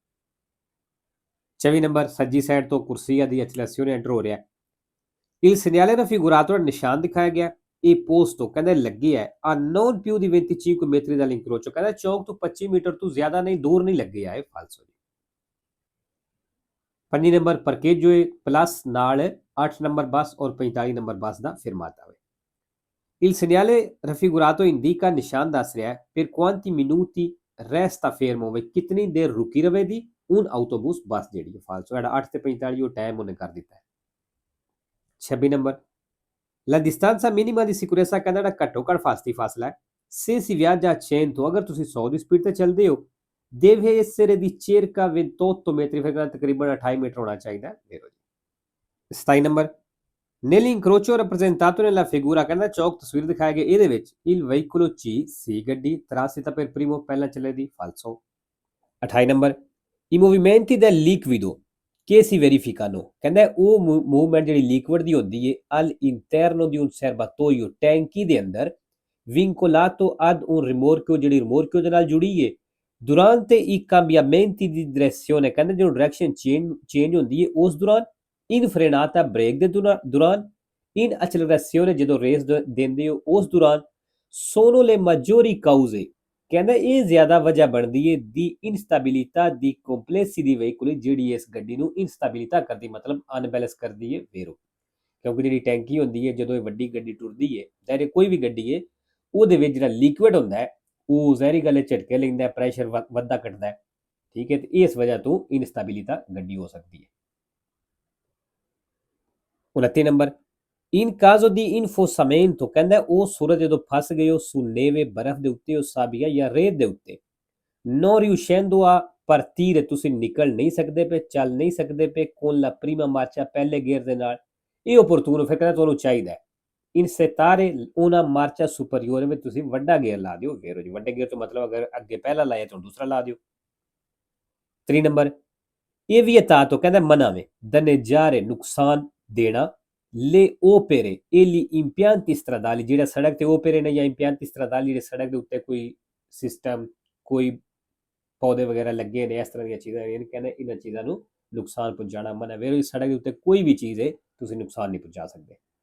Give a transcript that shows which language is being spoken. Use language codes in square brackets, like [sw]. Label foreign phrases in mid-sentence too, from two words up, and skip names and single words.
[pa] 24 ਨੰਬਰ ਸੱਜੀ ਸਾਈਡ ਤੋਂ ਕੁਰਸੀਆ ਦੀ accelerazione ਐਂਟਰ ਹੋ ਰਿਹਾ ਹੈ [it] il segnale raffigurato [pa] ਨਿਸ਼ਾਨ ਦਿਖਾਇਆ ਗਿਆ ਇਹ posto ਕਹਿੰਦਾ ਲੱਗੇ ਹੈ [it] a non più di 25 metri [pa] dall'incrocio ਕਹਿੰਦਾ ਚੌਕ ਤੋਂ 25 ਮੀਟਰ ਤੋਂ ਜ਼ਿਆਦਾ ਨਹੀਂ ਦੂਰ ਨਹੀਂ ਲੱਗੇ ਆ ਇਹ ਫਾਲਸੋ ਜੀ 5 ਨੰਬਰ parcheggio plus ਨਾਲ 8 ਨੰਬਰ ਬੱਸ ਔਰ 45 ਨੰਬਰ ਬੱਸ ਦਾ fermata ਹੋਵੇ [it] il segnale raffigurato indica [pa] ਨਿਸ਼ਾਨ ਦੱਸ ਰਿਹਾ ਹੈ [it] per quanti minuti resta fermo [pa] ਵੇ ਕਿਤਨੀ ਦੇਰ ਰੁਕੀ ਰਵੇਗੀ [it] un autobus [pa] ਬੱਸ ਜਿਹੜੀ ਫਾਲਸੋ ਹੈ 8 ਤੇ 45 ਉਹ ਟਾਈਮ ਉਹਨੇ ਕਰ ਦਿੱਤਾ ਹੈ 26 ਨੰਬਰ [it] La distanza minima di sicurezza [pa] ਕਹਿੰਦਾ ਜਿਹੜਾ ਘੱਟੋ ਘੱਟ ਫਾਸਲਾ ਹੈ [it] se si viaggia a 100 [pa] ਅਗਰ ਤੁਸੀਂ 100 ਦੀ ਸਪੀਡ ਤੇ ਚੱਲਦੇ ਹੋ [it] deve essere di circa 28 metri [pa] ਫਿਰ ਤਕਰੀਬਨ 28 ਮੀਟਰ ਹੋਣਾ ਚਾਹੀਦਾ ਹੈ 27 ਨੰਬਰ [it] nell'incrocio rappresentato nella figura [pa] ਕਹਿੰਦਾ ਚੌਕ ਤਸਵੀਰ ਦਿਖਾਇਆ ਗਿਆ ਇਹਦੇ ਵਿੱਚ [it] il veicolo C [pa] ਸੀ ਗੱਡੀ [it] transita per primo [pa] ਪਹਿਲਾਂ ਚੱਲੇਦੀ ਫਾਲਸੋ 28 ਨੰਬਰ [it] i movimenti del liquido che si verificano [pa] ਕਹਿੰਦਾ ਉਹ ਮੂਵਮੈਂਟ ਜਿਹੜੀ ਲਿਕਵਿਡ ਦੀ ਹੁੰਦੀ ਹੈ [it] all'interno di un serbatoio [pa] ਟੈਂਕੀ ਦੇ ਅੰਦਰ [it] vincolato ad un [pa] rimorchio ਜਿਹੜੀ ਰਿਮੋਰਕਿਓ ਦੇ ਨਾਲ ਜੁੜੀ ਹੈ [it] durante i cambiamenti di direzione [pa] ਕਹਿੰਦਾ ਜਦੋਂ ਡਾਇਰੈਕਸ਼ਨ ਚੇਂਜ ਹੁੰਦੀ ਹੈ ਉਸ ਦੌਰਾਨ [it] in frenata [pa] ਬ੍ਰੇਕ ਦੇ ਦੌਰਾਨ [it] in accelerazione [pa] ਜਦੋਂ ਰੇਸ ਦਿੰਦੇ ਹੋ ਉਸ ਦੌਰਾਨ [it] sono le maggiori cause [pa] ਕਹਿੰਦਾ ਇਹ ਜ਼ਿਆਦਾ ਵਜ੍ਹਾ ਬਣਦੀ ਹੈ ਦੀ ਇਨਸਟੈਬਿਲਿਟà ਦੀ ਕੰਪਲੈਕਸੀ ਦੀ ਵਹੀਕਲ ਜਿਹੜੀ ਇਸ ਗੱਡੀ ਨੂੰ ਇਨਸਟੈਬਿਲਿਟà ਕਰਦੀ ਮਤਲਬ ਅਨਬੈਲੈਂਸ ਕਰਦੀ ਹੈ ਵੇਰੋ ਕਿਉਂਕਿ ਜਿਹੜੀ ਟੈਂਕੀ ਹੁੰਦੀ ਹੈ ਜਦੋਂ ਇਹ ਵੱਡੀ ਗੱਡੀ ਟੁਰਦੀ ਹੈ ਚਾਹੇ ਕੋਈ ਵੀ ਗੱਡੀ ਹੈ ਉਹਦੇ ਵਿੱਚ ਜਿਹੜਾ ਲਿਕੁਇਡ ਹੁੰਦਾ ਹੈ ਉਹ ਜ਼ਹਿਰੀ ਗੱਲ ਝਟਕੇ ਲੈਂਦਾ ਪ੍ਰੈਸ਼ਰ ਵੱਧਦਾ ਘਟਦਾ ਹੈ ਠੀਕ ਹੈ ਤੇ ਇਸ ਵਜ੍ਹਾ ਤੋਂ ਇਨਸਟੈਬਿਲਿਟà ਗੱਡੀ ਹੋ ਸਕਦੀ ਹੈ 29 ਨੰਬਰ [it] in caso di infossamento [pa] ਕਹਿੰਦਾ ਉਹ ਸੂਰਜ ਜਦੋਂ ਫਸ ਗਏ ਹੋ [it] su neve [pa] ਬਰਫ਼ ਦੇ ਉੱਤੇ ਉਹ ਸਾਬੀਆ ਜਾਂ ਰੇਤ ਦੇ ਉੱਤੇ [it] non riuscendo a partire [pa] ਤੁਸੀਂ ਨਿਕਲ ਨਹੀਂ ਸਕਦੇ ਪਏ ਚੱਲ ਨਹੀਂ ਸਕਦੇ ਪਏ [it] con la prima marcia [pa] ਪਹਿਲੇ ਗੇਅਰ ਦੇ ਨਾਲ ਇਹ opportuno ਫਿਰ ਕਹਿੰਦਾ ਤੁਹਾਨੂੰ ਚਾਹੀਦਾ [it] insertare una marcia superiore [pa] ਵਿੱਚ ਤੁਸੀਂ ਵੱਡਾ ਗੇਅਰ ਲਾ ਦਿਓ ਫੇਰ ਜੀ ਵੱਡੇ ਗੇਅਰ ਤੋਂ ਮਤਲਬ ਅਗਰ ਅੱਗੇ ਪਹਿਲਾ ਲਾਇਆ ਤਾਂ ਦੂਸਰਾ ਲਾ ਦਿਓ 3 ਨੰਬਰ ਇਹ ਵੀ ਤਾਂ ਕਹਿੰਦਾ ਮਨਾ ਵੇ danneggiare ਨੁਕਸਾਨ ਦੇਣਾ [it] le opere e gli impianti stradali [pa] ਜਿਹੜਾ ਸੜਕ ਤੇ opere ਨੇ ਜਾਂ [it] impianti stradali [pa] ਜਿਹੜੇ ਸੜਕ ਦੇ ਉੱਤੇ ਕੋਈ ਸਿਸਟਮ ਕੋਈ ਪੌਦੇ ਵਗੈਰਾ ਲੱਗੇ ਨੇ ਇਸ ਤਰ੍ਹਾਂ ਦੀਆਂ ਚੀਜ਼ਾਂ ਇਹ ਕਹਿੰਦੇ ਇਹਨਾਂ ਚੀਜ਼ਾਂ ਨੂੰ ਨੁਕਸਾਨ ਪਹੁੰਚਾਉਣਾ ਮਨਾ ਵੇ ਸੜਕ ਦੇ ਉੱਤੇ ਕੋਈ ਵੀ ਚੀਜ਼ ਹੈ ਤੁਸੀਂ ਨੁਕਸਾਨ ਨਹੀਂ ਪਹੁੰਚਾ ਸਕਦੇ